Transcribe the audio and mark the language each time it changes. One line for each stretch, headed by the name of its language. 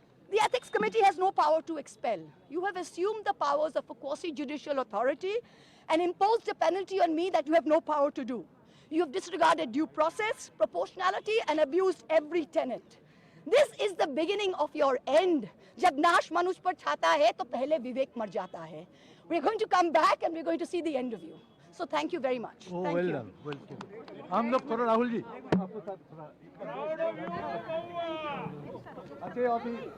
English: The Ethics Committee has no power to expel. You have assumed the powers of a quasi-judicial authority and imposed a penalty on me that you have no power to do. You have disregarded due process, proportionality, and abused every tenet. This is the beginning of your end.
Hindi: जब नाश मनुष्य पर छाता है तो पहले विवेक मर जाता है.
English: We're going to come back and we're going to see the end of you. So thank you very much. Oh, thank well you. done. Well done.
Hindi: हम लोग थोड़ा राहुल जी आपको साथ थोड़ा अच्छे अभी